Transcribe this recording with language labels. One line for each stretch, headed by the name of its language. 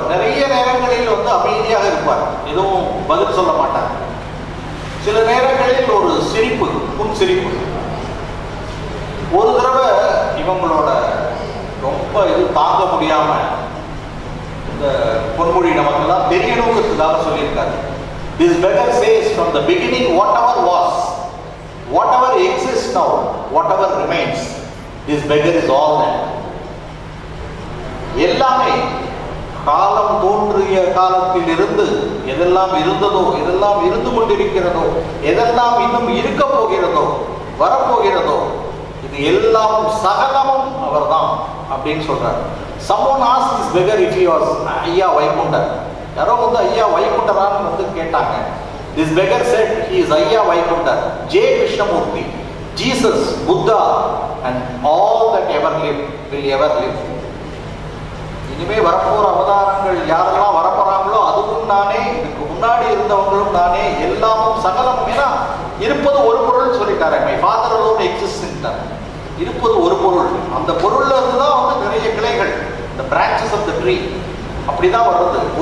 Tamil: நிறைய நேரங்களில் வந்து அமைதியாக இருப்பார், எதுவும் பதில் சொல்ல மாட்டார். சில நேரங்களில் ஒரு சிரிப்பு, புன் சிரிப்பு. ஒரு தடவை இவங்களோட ரொம்ப இது தாங்க முடியாம இந்த பொன்மொழி நமக்கெல்லாம் தெரியணுங்கிறதுக்காக சொல்லியிருக்காரு.
English: This beggar says from the beginning whatever was, whatever exists now, whatever remains, this beggar is all that.
Tamil: எல்லாமே காலம் தோன்றிய காலத்தில் இருந்து எதெல்லாம் இருந்ததோ, எதெல்லாம் இருந்து கொண்டிருக்கிறதோ, எதெல்லாம் இன்னும் இருக்க போகிறதோ, வரப்போகிறதோ, இது எல்லாம் சகலமும் அவர் தான் அப்படின்னு சொல்றாரு.
English: Someone asked this beggar if he was Ayya Vaikundar.
Tamil: யாரோ வந்து ஐயா வைகுண்டரான்னு வந்து கேட்டாங்க.
English: This beggar said he is Ayya Vaikundar, J. Krishnamurti, Jesus, Buddha and all that ever lived will ever live.
Tamil: இனிமே வரப்போற அவதாரங்கள் யாரெல்லாம் வரப்போறாங்களோ அதுவும் நானே, இதுக்கு முன்னாடி இருந்தவங்களும் நானே, எல்லாமும் சகலமும். ஏன்னா இருப்பது ஒரு பொருள் சொல்லிட்டாரு,
English: My father alone exists.
Tamil: இருப்பது ஒரு பொருள், அந்த பொருள்ல இருந்துதான் வந்து நிறைய கிளைகள், இந்த
English: branches of the tree
Tamil: அப்படிதான் வருது.